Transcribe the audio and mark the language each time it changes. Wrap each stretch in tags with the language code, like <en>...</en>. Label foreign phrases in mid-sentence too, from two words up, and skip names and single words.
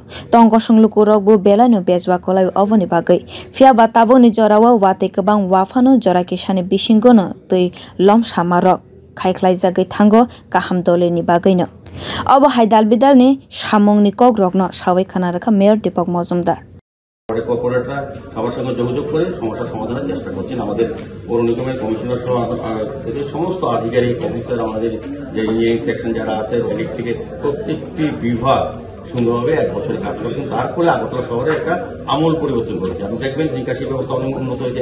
<trp>Tongo songlukuro bu belano bezwa kolai ovoni bagai. Fia bataboni jorao watei kebang wafano jora kisani bisingono tui lom samarok khaikhlai jagai thango kaham doleni bagaino. Abo haidal bidal ni samungni kogrokno sawai khanarka Mayor Deepak Majumdar.</trp> <bn>কর্পোরেটরা সবার সঙ্গে যোগাযোগ করে সমস্যা সমাধানের চেষ্টা করছেন। আমাদের পৌর নিগমের কমিশনার সহ থেকে সমস্ত আধিকারিক অফিসার, আমাদের যে</bn> <en>engineering section</en> <bn>যারা আছে, ইলেকট্রিকের প্রত্যেকটি বিভাগ সুন্দরভাবে 1 বছরে কাজ করছেন। তারপরে আগরতলা শহরে একটা আমূল পরিবর্তন করেছে। আপনি দেখবেন নিকাশি ব্যবস্থা অনেক উন্নত হয়েছে।</bn>